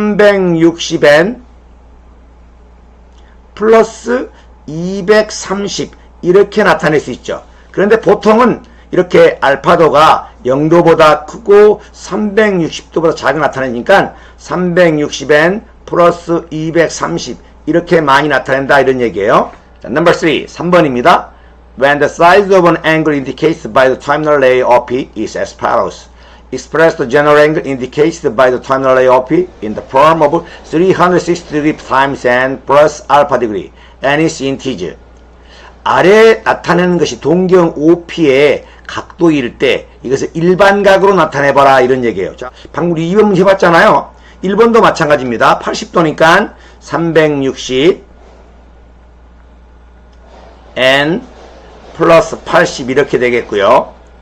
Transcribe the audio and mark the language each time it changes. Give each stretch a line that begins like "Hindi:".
Korean: 360n 플러스 230 이렇게 나타낼 수 있죠. 그런데 보통은 이렇게 알파도가 0도보다 크고 360도보다 작게 나타내니까 360n 플러스 230 이렇게 많이 나타낸다 이런 얘기예요. 자,
English: number 3,
Korean: 3번입니다.
English: When the size of an angle indicated by the terminal ray OP is as follows. Express the general angle indicated by the terminal ray OP in the form of 360 degree times n plus alpha degree. n is integer.
Korean: 아래 나타내는 것이 동경 OP의 각도일 때 이것을 일반각으로 나타내봐라 이런 얘기예요. 자, 방금 우리 2번 문제 해봤잖아요. 1번도 마찬가지입니다. 80도니까 360 n 플러스 80 이렇게 되겠고요.